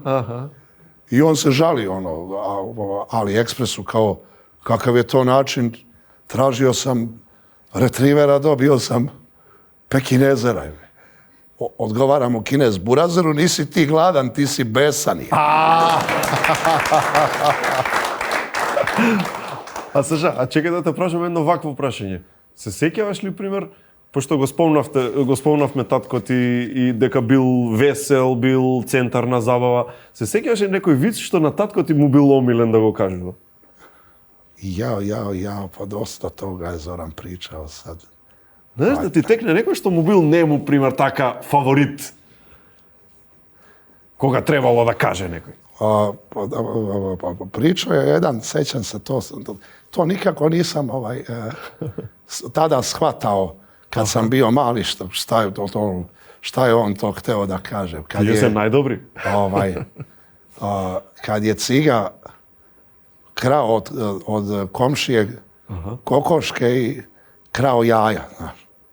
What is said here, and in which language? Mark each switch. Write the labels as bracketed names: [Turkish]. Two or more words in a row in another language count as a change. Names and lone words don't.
[Serbian] I on se žali AliExpressu kakav je to način, tražio sam retrivera, dobio sam pekinezera. Odgovaram u Kinez, burazeru, nisi ti gladan, ti si besan. [Macedonian] A чекај да те прашам едно вакво прашање. Се сеќаваш ли, пример, пошто го спомнавме татко ти и дека бил весел, бил центар на забава, се сеќаваш ли некој виц што на татко ти му бил омилен да го кажува? [Serbian] Ja, pa dosta toga je Zoran pričao sad. [Macedonian] Знаеш да ти текне некој што му бил нему, пример, така фаворит? Кога требало да каже некој? [Serbian] Pričao je jedan, sećam se, to nikako nisam tada shvatao kad sam bio mali, šta je on to hteo da kaže. [Macedonian] Ti sam najdobri. [Serbian] Kad je ciga krao od komšije kokoške i krao jaja, znaš.